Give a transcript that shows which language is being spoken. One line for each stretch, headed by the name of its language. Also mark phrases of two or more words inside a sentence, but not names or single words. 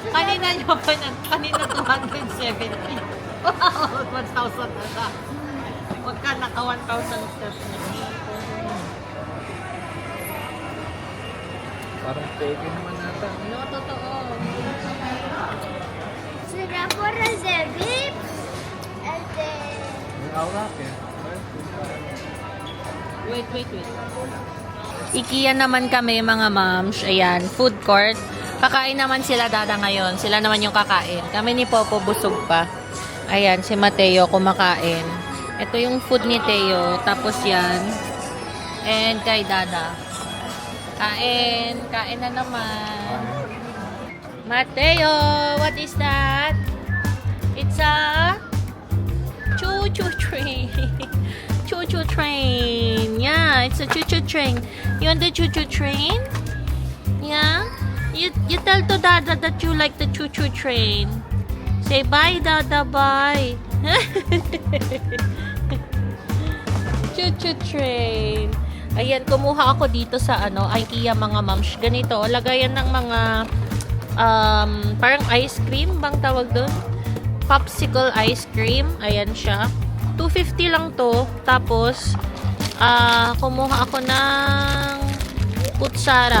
Filipino: Kanina nyo pa na, kanina 270. Wow, 1,000 na siya. Huwag ka naka 1,000 steps na. Parang peke naman nata. No, totoo.
Spanish: Será por el de VIP, el de...
Filipino: May aura ka. Wait. IKEA naman kami mga moms. Ayan, food court. Kakain naman sila dada ngayon. Sila naman yung kakain. Kami ni Popo busog pa. Ayan, si Mateo kumakain. Ito yung food ni Teo. Tapos yan. And kay dada. Kain na naman. Mateo,
English: what is that? It's a choo-choo train. Choo-choo train. Yeah, it's a choo-choo train. You want the choo-choo train? Yeah? You tell to Dada that you like the choo-choo train. Say bye, Dada, bye. Choo-choo train.
Filipino: Ayan, kumuha ako dito sa IKEA mga moms. Ganito, lagayan ng mga parang
English: ice cream
Filipino: bang tawag doon?
English: Popsicle ice cream.
Filipino: Ayan siya. 250 lang to. Tapos, kumuha ako ng kutsara.